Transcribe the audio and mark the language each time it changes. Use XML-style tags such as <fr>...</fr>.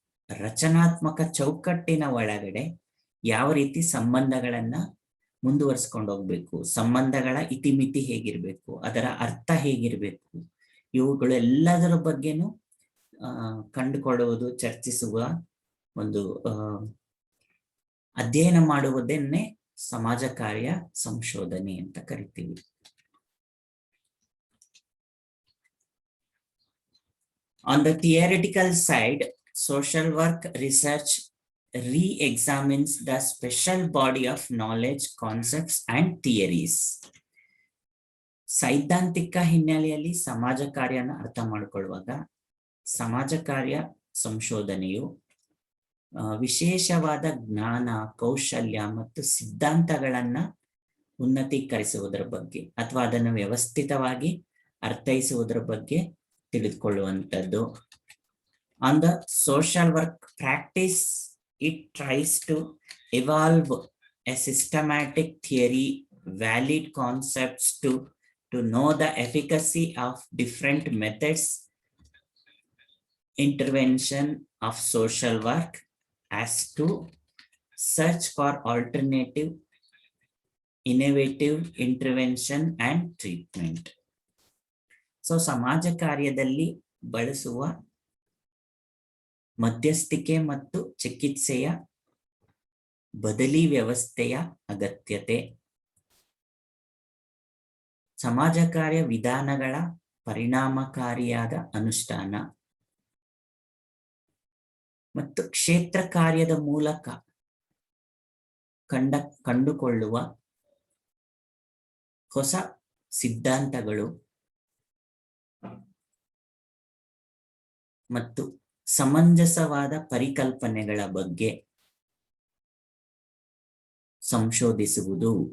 <kn>ರಚನಾತ್ಮಕ ಚೌಕಟ್ಟಿನ ಒಳಗಡೆ ಯಾವ ರೀತಿ ಸಂಬಂಧಗಳನ್ನ ಮುಂದುವರಿಸ್ಕೊಂಡು ಹೋಗ್ಬೇಕು, ಸಂಬಂಧಗಳ ಇತಿಮಿತಿ ಹೇಗಿರ್ಬೇಕು, ಅದರ ಅರ್ಥ ಹೇಗಿರ್ಬೇಕು, ಇವುಗಳೆಲ್ಲದರ ಬಗ್ಗೆನೂ ಕಂಡುಕೊಳ್ಳುವುದು, ಚರ್ಚಿಸುವ ಒಂದು ಅಧ್ಯಯನ ಮಾಡುವುದನ್ನೇ ಸಮಾಜ ಕಾರ್ಯ ಸಂಶೋಧನೆ ಅಂತ ಕರಿತೀವಿ.</kn> <en>On the theoretical side, social work research re-examines the special body of knowledge, concepts and theories.</en> <kn>ಸೈದ್ಧಾಂತಿಕ ಹಿನ್ನೆಲೆಯಲ್ಲಿ ಸಮಾಜ ಕಾರ್ಯನ ಅರ್ಥ ಮಾಡಿಕೊಳ್ಳುವಾಗ ಸಮಾಜ ಕಾರ್ಯ ಸಂಶೋಧನೆಯು ವಿಶೇಷವಾದ ಜ್ಞಾನ, ಕೌಶಲ್ಯ ಮತ್ತು ಸಿದ್ಧಾಂತಗಳನ್ನ ಉನ್ನತೀಕರಿಸುವುದರ ಬಗ್ಗೆ ಅಥವಾ ಅದನ್ನು ವ್ಯವಸ್ಥಿತವಾಗಿ ಅರ್ಥೈಸುವುದರ ಬಗ್ಗೆ ತಿಳಿದುಕೊಳ್ಳುವಂಥದ್ದು.</kn> <en>On the social work practice, it tries to evolve a systematic theory, valid concepts to know the efficacy of different methods, intervention of social work as to search for alternative, innovative intervention and treatment.</en> <kn>So ಸಮಾಜ ಕಾರ್ಯದಲ್ಲಿ ಬಳಸುವ ಮಧ್ಯಸ್ಥಿಕೆ ಮತ್ತು ಚಿಕಿತ್ಸೆಯ ಬದಲಿ ವ್ಯವಸ್ಥೆಯ ಅಗತ್ಯತೆ, ಸಮಾಜ ಕಾರ್ಯ ವಿಧಾನಗಳ ಪರಿಣಾಮಕಾರಿಯಾದ ಅನುಷ್ಠಾನ ಮತ್ತು ಕ್ಷೇತ್ರ ಕಾರ್ಯದ ಮೂಲಕ ಕಂಡುಕೊಳ್ಳುವ ಹೊಸ ಸಿದ್ಧಾಂತಗಳು ಮತ್ತು ಸಮಂಜಸವಾದ ಪರಿಕಲ್ಪನೆಗಳ ಬಗ್ಗೆ ಸಂಶೋಧಿಸುವುದು.</kn>